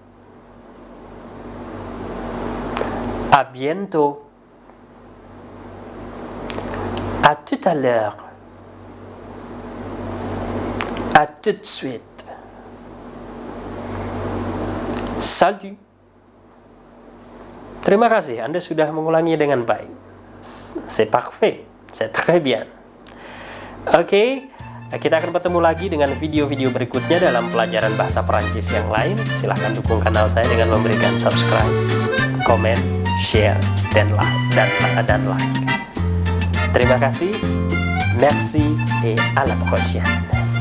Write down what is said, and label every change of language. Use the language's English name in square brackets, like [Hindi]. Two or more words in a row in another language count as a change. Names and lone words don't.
[French] À bientôt. À tout à l'heure. À tout de suite. Salut. [Indonesian] Terima kasih, Anda sudah mengulangi dengan baik. [French] C'est parfait. C'est très bien. [Indonesian] Oke, kita akan bertemu lagi dengan video-video berikutnya dalam pelajaran bahasa Perancis yang lain. Silahkan dukung kanal saya dengan memberikan subscribe, komen, share, dan like. Terima kasih. [French] Merci et à la prochaine.